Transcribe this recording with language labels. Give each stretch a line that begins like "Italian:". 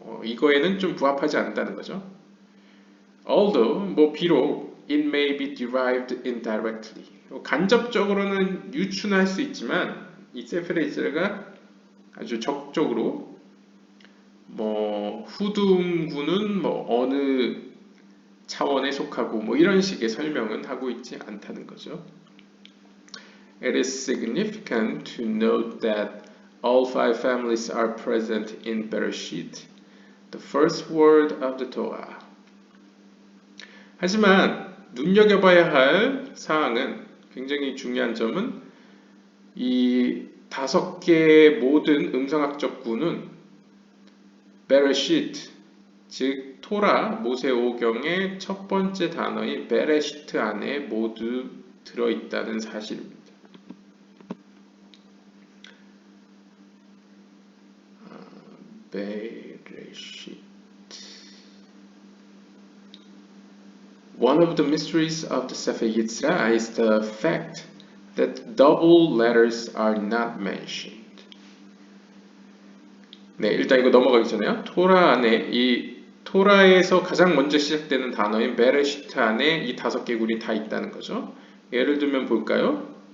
Korean: 이거에는 좀 부합하지 않는다는 거죠. Although, 비록
English: it may be derived indirectly,
Korean: 간접적으로는 유추할 수 있지만 이 세페레이츠가 아주 적극적으로 후둠군은 어느 차원에 속하고 이런 식의 설명은 하고 있지 않다는 거죠.
English: It is significant to note that All five families are present in Bereshit, the first word of the Torah.
Korean: 하지만 눈여겨봐야 할 사항은 굉장히 중요한 점은 이 5개의 모든 음성학적 구는 베레시트, 즉 토라 모세오경의 첫 번째 단어인 베레시트 안에 모두 들어있다는 사실입니다. 베레시트.
English: One of the mysteries of the Sefer Yetzirah is the fact that double letters are not mentioned.
Korean: 네, 일단 이거 넘어가기 전에요. 토라 안에 이 토라에서 가장 먼저 시작되는 단어인 베레시트 안에 이 5개 굴이 다 있다는 거죠. 예를 들면 볼까요?